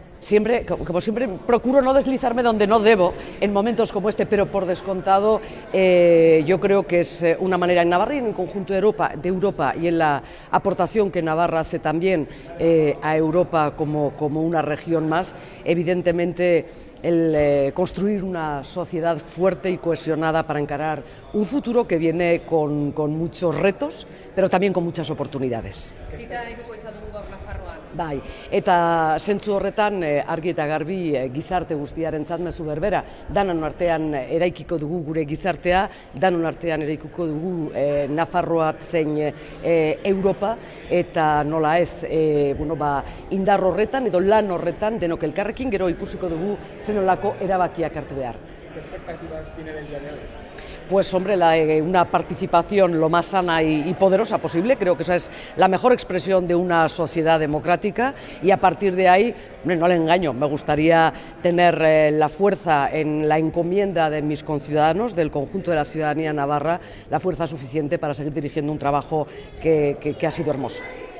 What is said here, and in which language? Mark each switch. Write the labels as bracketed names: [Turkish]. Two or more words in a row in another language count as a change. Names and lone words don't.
[Spanish] Siempre, como siempre, procuro no deslizarme donde no debo en momentos como este, pero por descontado yo creo que es una manera en Navarra y en el conjunto de Europa y en la aportación que Navarra hace también a Europa como una región más, evidentemente el construir una sociedad fuerte y cohesionada para encarar un futuro que viene con muchos retos, pero también con muchas oportunidades. [Basque] Bai, eta zentzu horretan argi eta garbi gizarte guztiarentzat mezu berbera, danon artean eraikiko dugu gure gizartea, danon artean eraikiko dugu Nafarroa zein Europa, eta nola ez, indar horretan edo lan horretan denok elkarrekin gero ikusiko dugu zenolako erabakiak hartu behar. [Spanish] ¿Qué expectativas tiene del día de hoy? Pues hombre, una participación lo más sana y poderosa posible, creo que esa es la mejor expresión de una sociedad democrática y a partir de ahí, no le engaño, me gustaría tener la fuerza en la encomienda de mis conciudadanos, del conjunto de la ciudadanía navarra, la fuerza suficiente para seguir dirigiendo un trabajo que ha sido hermoso.